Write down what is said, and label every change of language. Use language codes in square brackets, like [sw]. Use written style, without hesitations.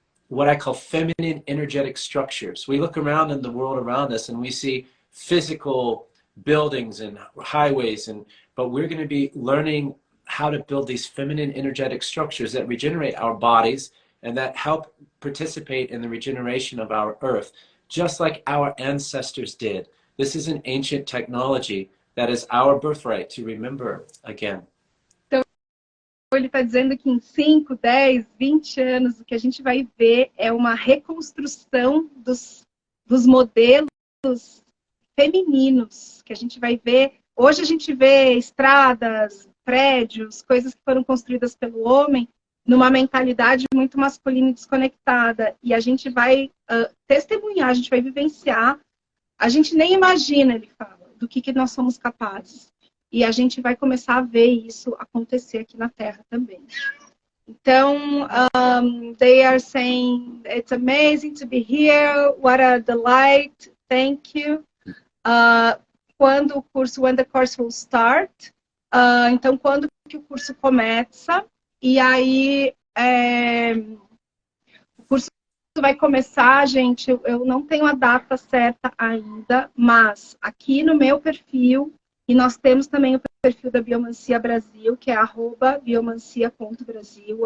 [en] what I call feminine energetic structures. We look around in the world around us and we see physical buildings and highways, but we're going to be learning how to build these feminine energetic structures that regenerate our bodies and that help participate in the regeneration of our earth, just like our ancestors did. This is an ancient technology that is our birthright to remember again. [pt] Então, ele está dizendo que em 5, 10, 20 anos, o que a gente vai ver é uma reconstrução dos modelos femininos, que a gente vai ver. Hoje a gente vê estradas, prédios, coisas que foram construídas pelo homem, numa mentalidade muito masculina e desconectada. E a gente vai testemunhar, a gente vai vivenciar. A gente nem imagina, ele fala, do que nós somos capazes. E a gente vai começar a ver isso acontecer aqui na Terra também. [en] Então, they are saying, it's amazing to be here, what a delight, thank you. When the course will start. [pt] Então, quando que o curso começa? E aí, o curso vai começar, gente, eu não tenho a data certa ainda, mas aqui no meu perfil, e nós temos também o perfil da Biomancia Brasil, que é @biomancia.brasil.